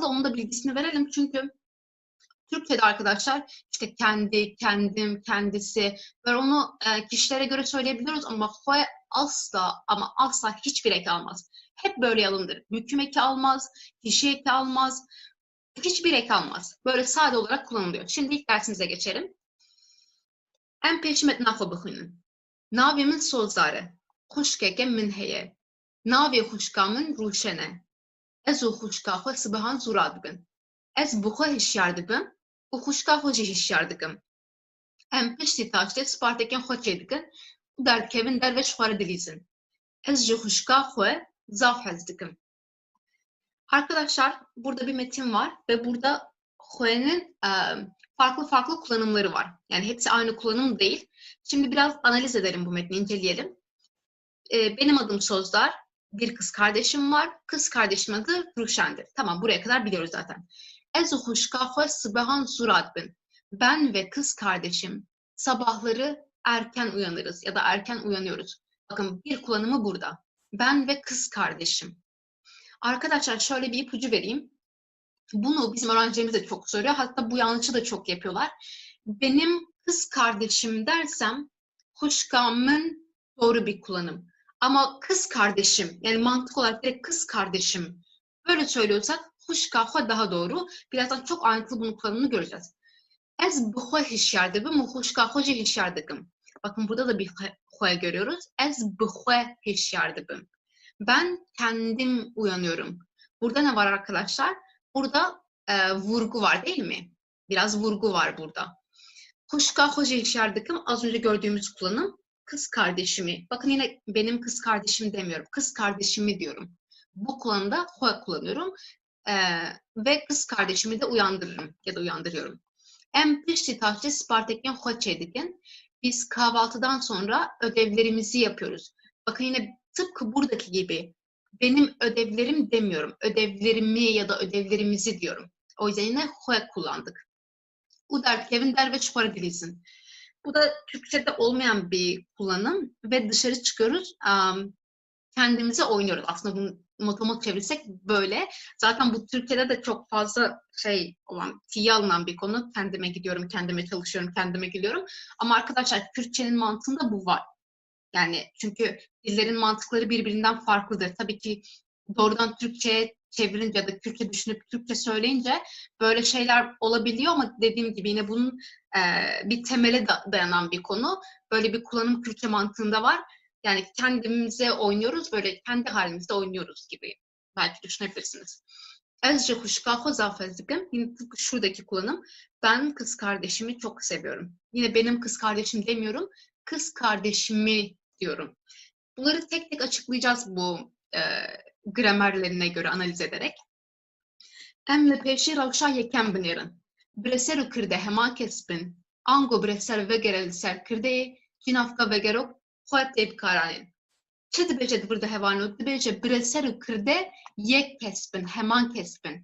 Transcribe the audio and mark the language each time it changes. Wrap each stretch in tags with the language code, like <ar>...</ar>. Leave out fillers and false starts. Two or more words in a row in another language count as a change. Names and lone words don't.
<tr>Onun da bilgisini verelim. Çünkü Türkçe'de arkadaşlar işte kendi, kendim, kendisi böyle onu kişilere göre söyleyebiliyoruz ama xwe asla ama asla hiçbir eki almaz. Hep böyle alındır. Hüküm eki almaz, kişi eki almaz, hiçbir eki almaz. Böyle sade olarak kullanılıyor. Şimdi ilk dersimize geçelim.</tr> <ku>Em pêşî metna xwe bixwînin. Navê min Sozar e. Xuşkeke min heye. Navê xuşka min Rûşen e. Ez û xuşka xwe sibehan zûra dibin. Ez bi xwe hişyar dibim û xuşka xwe jî hişyar dikim. Em piştî taştê spartekên xwe çê dikin û derdikevin derve ji xwe re dilîzin. Ez ji xuşka xwe zaf hez dikim.</ku> <tr>Arkadaşlar burada bir metin var ve burada xwe'nin farklı kullanımları var. Yani hepsi aynı kullanım değil. Şimdi biraz analiz edelim bu metni, inceleyelim. Benim adım Sozdar. Bir kız kardeşim var. Kız kardeşimin adı Ruşen'dir. Tamam, buraya kadar biliyoruz zaten.</tr> <ku>Ez xuşka xwe sibehan zûra dibin.</ku> <tr>Ben ve kız kardeşim sabahları erken uyanırız ya da erken uyanıyoruz. Bakın bir kullanımı burada. Ben ve kız kardeşim. Arkadaşlar şöyle bir ipucu vereyim. Bunu bizim öğrencilerimiz de çok soruyor. Hatta bu yanlışı da çok yapıyorlar. Benim kız kardeşim dersem xuşkamın doğru bir kullanım. Ama kız kardeşim, yani mantık olarak direkt kız kardeşim böyle söylüyorsak</tr> <ku>xuşka xwe</ku> <tr>daha doğru. Birazdan çok ayrıntılı bunun kullanımını göreceğiz.</tr> <ku>Ez bi xwe hişyar dibim û xuşka xwe jî hişyar dikim.</ku> <tr>Bakın burada da bir xwe görüyoruz.</tr> <ku>Ez bi xwe hişyar dibim.</ku> <tr>Ben kendim uyanıyorum. Burada ne var arkadaşlar? Burada vurgu var değil mi? Biraz vurgu var burada.</tr> <ku>Xuşka xwe jî hişyar dikim</ku> <tr>az önce gördüğümüz kullanım. Kız kardeşimi. Bakın yine benim kız kardeşim demiyorum. Kız kardeşimi diyorum. Bu kullanımda xwe kullanıyorum. Ve kız kardeşimi de uyandırırım ya da uyandırıyorum.</tr> <ku>Em piştî taştê spartekên xwe çê dikin.</ku> <tr>Biz kahvaltıdan sonra ödevlerimizi yapıyoruz. Bakın yine tıpkı buradaki gibi benim ödevlerim demiyorum. Ödevlerimi ya da ödevlerimizi diyorum. O yüzden yine xwe kullandık.</tr> <ku>U derdikevin derve ji xwe re dilîzin.</ku> <tr>Bu da Türkçe'de olmayan bir kullanım ve dışarı çıkıyoruz. Kendimize oynuyoruz. Aslında bunu motomot çevirirsek böyle. Zaten bu Türkçe'de de çok fazla tiye alınan bir konu. Kendime gidiyorum, kendime çalışıyorum, kendime gidiyorum. Ama arkadaşlar Türkçe'nin mantığında bu var. Yani çünkü dillerin mantıkları birbirinden farklıdır. Tabii ki doğrudan Türkçe'ye çevirince ya da Türkçe düşünüp Türkçe söyleyince böyle şeyler olabiliyor ama dediğim gibi yine bunun bir temele dayanan bir konu. Böyle bir kullanım Türkçe mantığında var. Yani kendimize oynuyoruz, böyle kendi halimizde oynuyoruz gibi belki düşünebilirsiniz.</tr> <ku>Ez ji xuşka xwe zaf ez dikim.</ku> <tr>Yine tıpkı şuradaki kullanım. Ben kız kardeşimi çok seviyorum. Yine benim kız kardeşim demiyorum. Kız kardeşimi diyorum. Bunları tek tek açıklayacağız bu gramerlerine göre analiz ederek.</tr> <ku>Em li pêşî rewşa yekem binêrin. Bireser û kirde hema kes bin. Ango bireser vegere li ser kirdeyê cinavka vegerok xwe tê bikaranîn. Çi dibêje di vir de hevanû? Dibêje bireser û kirde yek kes bin, heman kes bin.</ku>